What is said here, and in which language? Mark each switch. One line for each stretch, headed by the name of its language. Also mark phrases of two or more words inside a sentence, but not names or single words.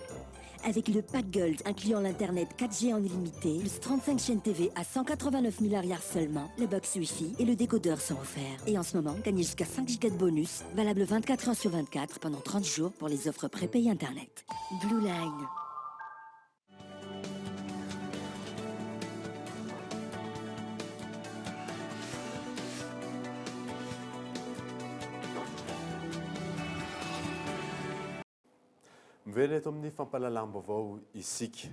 French: Avec le pack Gold incluant l'internet 4G en illimité, plus 35 chaînes TV à 189 000 arrières seulement, le box Wi-Fi et le décodeur sont offerts. Et en ce moment, gagnez jusqu'à 5 Go de bonus, valable 24 heures sur 24 pendant 30 jours pour les offres prépayées internet. Blue Line.
Malagasy: Mivela eto amin'ny fampalalam-baovao isika.